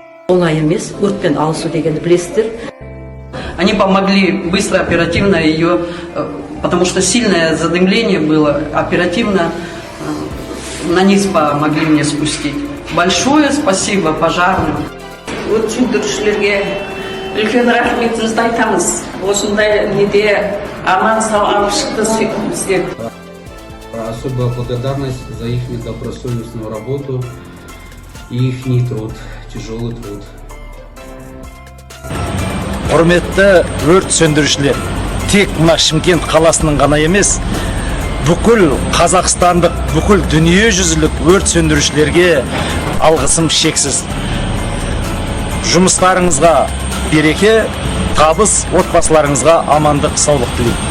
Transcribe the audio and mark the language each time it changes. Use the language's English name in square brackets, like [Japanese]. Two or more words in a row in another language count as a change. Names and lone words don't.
[Kazakh] Оңай емес, өртпен алысу дегенді білесіздер. [Russian] Они помогли быстро, оперативно ее, потому что сильное задымление было, оперативно на низ помогли мне спустить. Большое спасибо пожарным. [Kazakh] Өрт сөндірушілерге үлкен рахметімізді айтамыз. Осындай неде аман сау алып шықты біздер. [Russian] Особая благодарность за их добросовестную работу и их труд, тяжелый труд. [Kazakh] Құрметті өрт сөндірушілер, тек мына Шымкент қаласының ғана емес, бүкіл қазақстандық, бүкіл дүниежүзілік өрт сөндірушілерге алғысым шексіз. Жұмыстарыңызға береке, табыс, отбасыларыңызға амандық, саулық тілеймін.